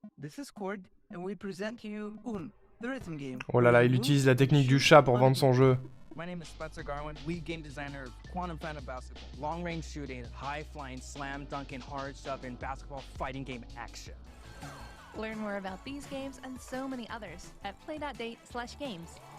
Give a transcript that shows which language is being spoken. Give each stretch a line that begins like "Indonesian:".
English: This is Cord, and we present to you Un, the rhythm game.
French: Oh là là, il utilise la technique du chat pour vendre son jeu.
English: My name is Spencer Garwin, lead game designer of Quantum Phantom Basketball. Long range shooting, high flying, slam dunking, hard shoving, basketball fighting game action. Learn more about these games and so many others at play.date/games.